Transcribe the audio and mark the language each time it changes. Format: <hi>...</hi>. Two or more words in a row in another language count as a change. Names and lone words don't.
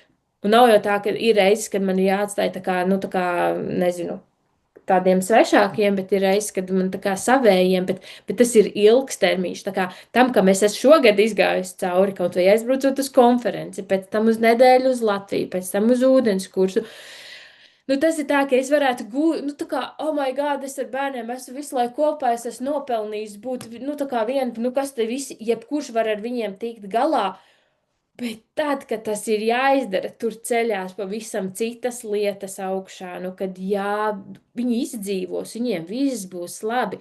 <lv>Un nav jau tā, ka ir reizes, kad man ir jāatstāj tā kā, nu, tā kā, nezinu, tādiem svešākiem, bet ir reizes, kad man tā kā savējiem, bet tas ir ilgstermiņš. Tā kā tam, kam es esmu šogad izgājusi cauri, kaut vai aizbraucot uz konferenci, pēc tam uz nedēļu uz Latviju, pēc tam uz ūdens kursu. Nu, tas ir tā, ka es varētu gūt, nu, tā kā,</lv> <en>oh my God,</en> <lv>es ar bērniem esmu visu laiku kopā, es esmu nopelnījis būt, nu, tā kā vien, nu, kas te visi, jebkurš var ar viņiem tikt galā. Bet tad, kad tas ir jāizdara, tur ceļās pavisam citas lietas augšā. Nu, kad jā, viņi izdzīvos, viņiem viss būs labi.</lv>